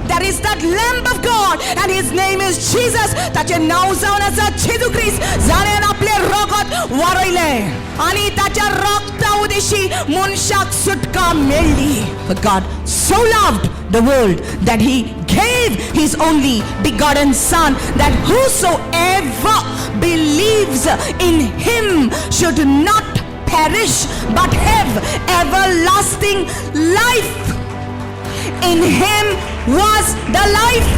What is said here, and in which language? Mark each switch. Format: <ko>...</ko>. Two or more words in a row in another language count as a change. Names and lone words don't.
<en>is that Lamb of God, and his name is Jesus.</en> <kok>ताचे नाव जावन आसा जेजू ख्रिस्त, जाणें आपले रगत वारयले आनी ताच्या रगता उदेशी मनशाक सुटका मेळ्ळी.</kok> <en>For God so loved the world that he gave his only begotten Son, that whosoever believes in him should not perish but have everlasting life. In him was the life.</en>